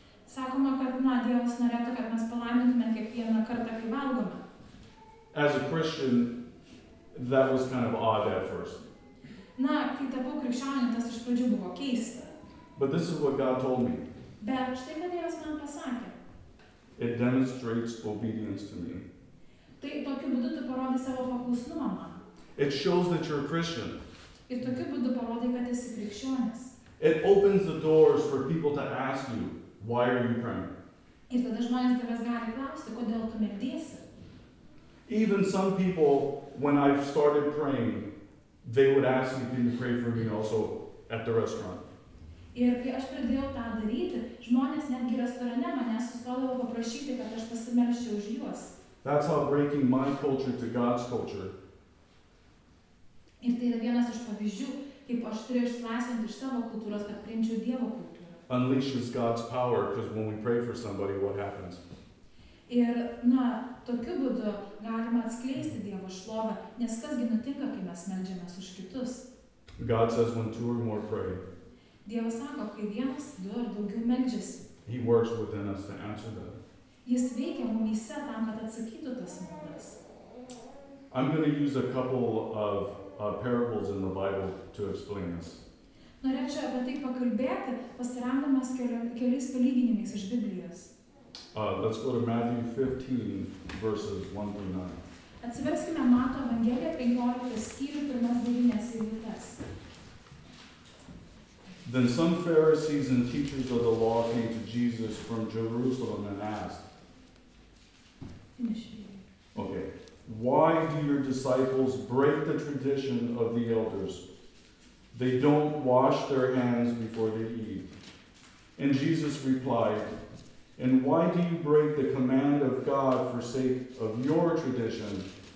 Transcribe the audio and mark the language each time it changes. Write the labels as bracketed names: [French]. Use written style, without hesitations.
[Lithuanian] Sakoma, kad Dievas norėtų, kad mes palaimintume kiekvieną kartą, kai valgome. [English] As a Christian, that was kind of odd at first. [Lithuanian] Kai tapau krikščioniu, tas iš pradžių buvo keista. [English] But this is what God told me. [Lithuanian] Bet štai, ką Dievas man pasakė. [English] It demonstrates obedience to me. [Lithuanian] Tai tokiu būdu tu parodai savo paklusnumą man. [English] It shows that you're a Christian. [Lithuanian] Ir tokiu būdu parodai, kad esi krikščionis. [English] It opens the doors for people to ask you, why are you praying? [Lithuanian] Ir tada žmonės tavęs gali klausti, kodėl tu meldiesi. [English] Even some people, when I've started praying, they would ask me, can you pray for me also at the restaurant? [Lithuanian] Ir kai aš pradėjau tą daryti, žmonės netgi restorane manęs sustodavo paprašyti, kad aš pasimelščiau už juos. [English] That's how breaking my culture to God's culture [Lithuanian] Ir tai yra vienas iš pavyzdžių, kaip aš turėjau išsilaisvinti iš savo kultūros, kad priimčiau Dievo kultūrą. [English] unleashes God's power, because when we pray for somebody, what happens? [Lithuanian] Ir, tokiu būdu galima atskleisti Dievo šlovę, nes kasgi nutinka, kai mes meldžiamės už kitus. [English] God says when two or more pray, [Lithuanian] Dievas sako, kai vienas, du ar daugiau meldžiasi. [English] He works within us to answer them. [Lithuanian] Jis veikia mumyse tam, kad atsakytų tas maldas. [English] I'm going to use a couple of parables in the Bible to explain this. [Lithuanian] Norėčiau apie tai pakalbėti, pasiremdamas keliais palyginimais iš Biblijos. [English] Let's go to Matthew 15, verses 1 through 9. [Lithuanian] Atsiverskime Mato Evangeliją 15 skyrių 1-9 eilutes. [English] Then some Pharisees and teachers of the law came to Jesus from Jerusalem and asked, okay, why do your disciples break the tradition of the elders? They don't wash their hands before they eat. And Jesus replied, and why do you break the command of God for sake of your tradition?